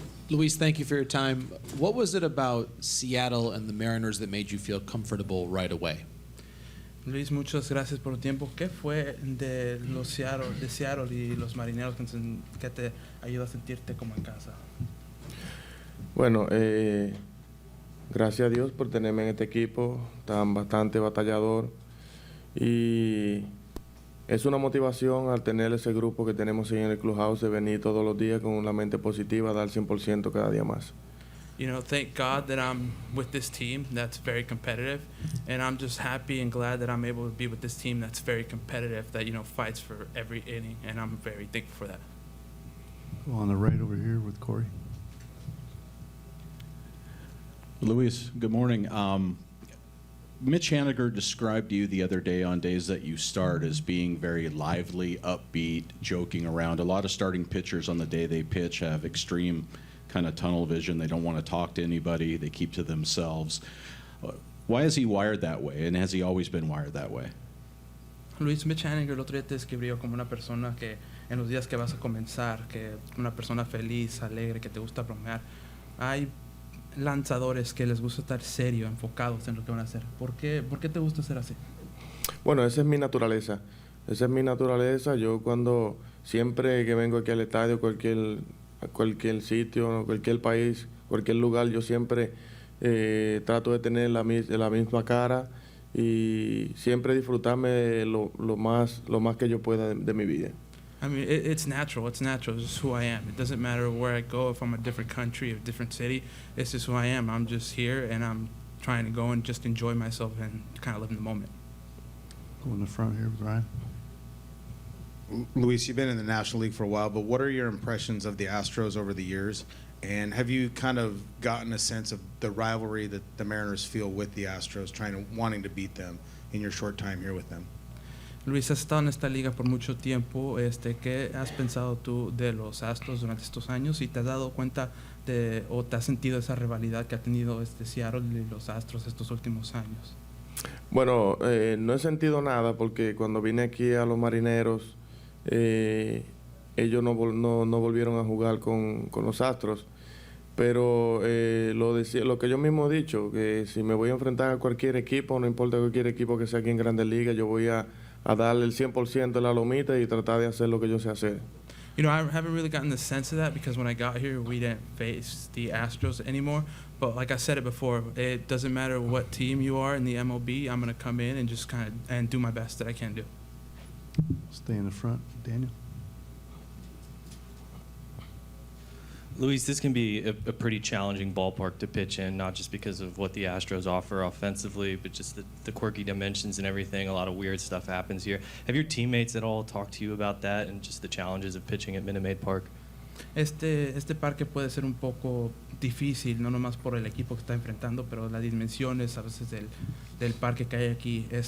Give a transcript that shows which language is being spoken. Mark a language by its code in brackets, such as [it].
[en] Luis, thank you for your time. What was it about Seattle and the Mariners that made you feel comfortable right away? [es] Luis, muchas gracias por tu tiempo. ¿Qué fue de Seattle y los Marineros que te ayudó a sentirte como en casa? Bueno, gracias a Dios por tenerme en este equipo tan bastante batallador y es una motivación al tener ese grupo que tenemos ahí en el clubhouse de venir todos los días con una mente positiva, dar 100% cada día más. [en] You know, thank God that I'm with this team that's very competitive, and I'm just happy and glad that I'm able to be with this team that's very competitive, that, you know, fights for every inning, and I'm very thankful for that. On the right over here with Corey. Luis, good morning. Mitch Haniger described you the other day on days that you start as being very lively, upbeat, joking around. A lot of starting pitchers on the day they pitch have extreme kind of tunnel vision. They don't want to talk to anybody. They keep to themselves. Why is he wired that way, and has he always been wired that way? [es] Luis, Mitch Haniger el otro día te describió como una persona que en los días que vas a comenzar, que una persona feliz, alegre, que te gusta bromear. Hay lanzadores que les gusta estar serio, enfocados en lo que van a hacer. ¿Por qué te gusta ser así? Bueno, esa es mi naturaleza. Esa es mi naturaleza. Yo cuando siempre que vengo aquí al estadio, a cualquier sitio, cualquier país, cualquier lugar, yo siempre trato de tener la misma cara y siempre disfrutarme lo más que yo pueda de mi vida. [en] I mean, it's natural. It's natural. It's just who I am. It doesn't matter where I go, if I'm a different country, a different city. It's just who I am. I'm just here, and I'm trying to go and just enjoy myself and kind of live in the moment. Go in the front here with Ryan. Luis, you've been in the National League for a while, but what are your impressions of the Astros over the years? And have you kind of gotten a sense of the rivalry that the Mariners feel with the Astros, wanting to beat them in your short time here with them? [es] Luis, has estado en esta liga por mucho tiempo. ¿Qué has pensado tú de los Astros durante estos años? ¿Y te has dado cuenta o te has sentido esa rivalidad que ha tenido Seattle y los Astros estos últimos años? Bueno, no he sentido nada porque cuando vine aquí a los Marineros, ellos no volvieron a jugar con los Astros. Pero lo que yo mismo he dicho, que si me voy a enfrentar a cualquier equipo, no importa cualquier equipo que sea aquí en Grandes Ligas, yo voy a darle el 100% de la lomita y tratar de hacer lo que yo sé hacer. [en] You know, I haven't really gotten the sense of that because when I got here, we didn't face the Astros anymore. But like I said it before, it doesn't matter what team you are in the MLB. I'm going to come in and just and do my best that I can do. Stay in the front, Daniel. Luis, this can be a pretty challenging ballpark to pitch in, not just because of what the Astros offer offensively, but just the quirky dimensions and everything. A lot of weird stuff happens here. Have your teammates at all talked to you about that and just the challenges of pitching at Minute Maid Park? [es] Este parque puede ser un poco difícil, no nomás por el equipo que está enfrentando, pero las dimensiones a veces del parque que hay aquí.